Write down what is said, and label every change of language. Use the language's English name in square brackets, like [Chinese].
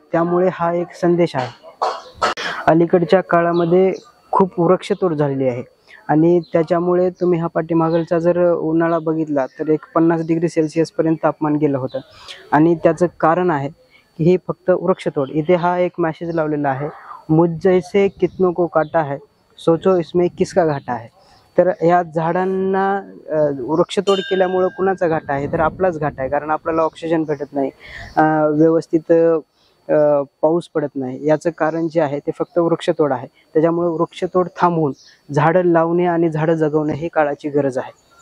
[Marathi] त्यामुळे हा एक संदेश आहे. अलीकडच्या काळामध्ये खूप वृक्षतोड झालेली आहे आणि त्याच्यामुळे तुम्ही हा पाठीमागलचा जर उन्हाळा बघितला तर एक 50 डिग्री सेल्सिअस पर्यंत तापमान गेलं होतं. आणि त्याचं कारण आहे की हे फक्त वृक्षतोड. इथे हा एक मॅसेज लावलेला आहे, [Hindi] मुझ जैसे कितनों को काटा है सोचो इसमें किसका घाटा है. [Marathi] तर या झाडांना वृक्षतोड केल्यामुळं कुणाचा घाटा आहे तर आपलाच घाटा आहे. कारण आपल्याला ऑक्सिजन भेटत नाही, व्यवस्थित पाऊस पडत नाही. याचं कारण जे आहे ते फक्त वृक्षतोड आहे. त्याच्यामुळे वृक्षतोड थांबवून झाडं लावणे आणि झाडं जगवणे ही काळाची गरज आहे.